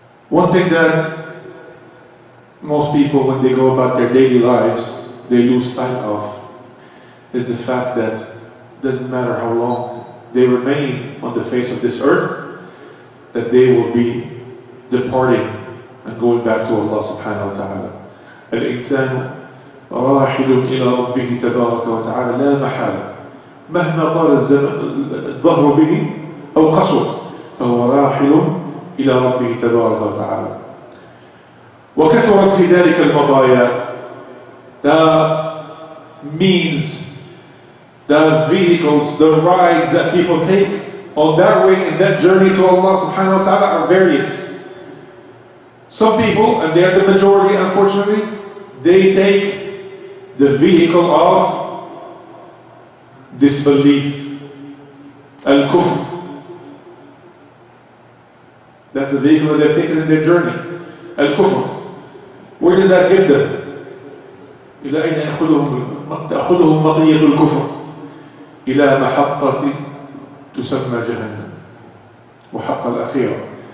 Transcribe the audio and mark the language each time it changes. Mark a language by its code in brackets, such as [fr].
[en] One thing that most people, when they go about their daily lives, they lose sight of is the fact that it doesn't matter how long they remain on the face of this earth, that they will be departing and going back to Allah subhanahu wa ta'ala. [ar] Al-insan راحل إلى ربه تبارك وتعالى لا محالة مهما طال الظهر به أو قصر فهو راحل إلى ربه تبارك وتعالى. وكثرت في ذلك المطايا. [en] The means, the vehicles, the rides that people take on that way and that journey to Allah subhanahu wa ta'ala are various. Some people, and they are the majority unfortunately, they take the vehicle of disbelief, al-kufr. That's the vehicle that they've taken in their journey, al-kufr. Where did that get them? [ar] إلى أين تأخذهم مطية الكفر؟ إلى محطة تسمى جهنم وحق الأخيرة.